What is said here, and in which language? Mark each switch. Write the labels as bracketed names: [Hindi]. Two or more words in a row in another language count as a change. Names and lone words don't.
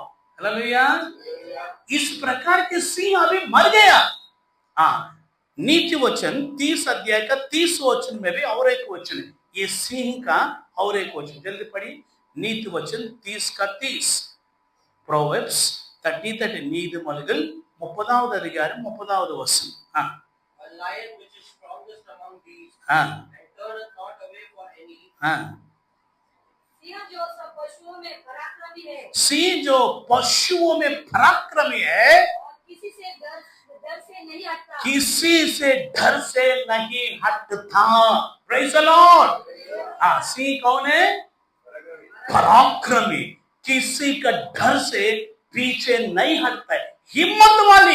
[Hindi] हालेलुया इस प्रकार के सिंह अभी मर गया। नीति वचन 30 अध्याय का 30 वचन में भी और एक वचन है ये सिंह का और एक वचन जल्दी पढ़ी नीति वचन 30 का 30 प्रोवेब्स 30 [Tamil] நீதிமொழிகள் 30வது அதிகாரம் 30வது வசனம் [English] A lion which is strongest among beasts and turneth not away for any. [Hindi] सिंह जो सब पशुओं में पराक्रमी है सिंह जो पशुओं में पराक्रमी है और किसी से डर से नहीं हटता। [English] Praise the Lord [Hindi] सिंह कौन है पराक्रमी किसी का डर से पीछे नहीं हटता है हिम्मत वाली।